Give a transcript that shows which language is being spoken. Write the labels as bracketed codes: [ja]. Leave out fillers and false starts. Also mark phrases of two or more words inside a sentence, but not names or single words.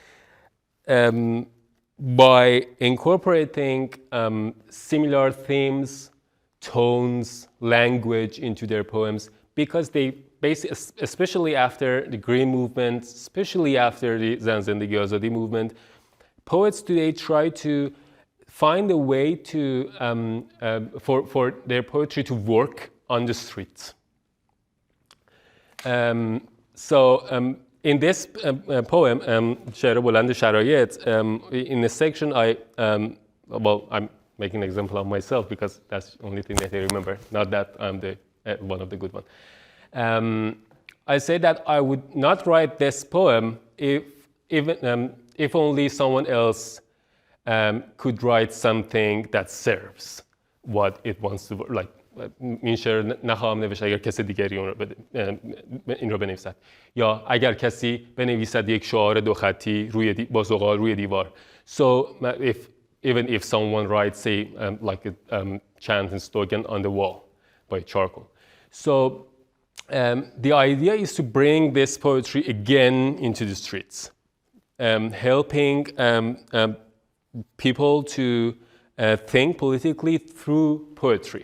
[en] By incorporating similar themes, tones, language into their poems, because they basically, especially after the Green Movement, especially after the Zan Zindagi Azadi movement, poets today try to find a way to for their poetry to work on the streets. In this poem, [fa] شعر بلند شرایط, [en] in the section I'm making an example of myself because that's the only thing that I remember, not that I'm the one of the good ones. I say that I would not write this poem if only someone else could write something that serves what it wants to, like [fa] این شعر نخواهم نوشت اگر کسی دیگری این رو بنویسد یا اگر کسی بنویسد یک شعار دو خطی با زغال روی دیوار. [en] So even if someone writes, say, like a chant and slogan on the wall by charcoal. So the idea is to bring this poetry again into the streets, helping people to think politically through poetry.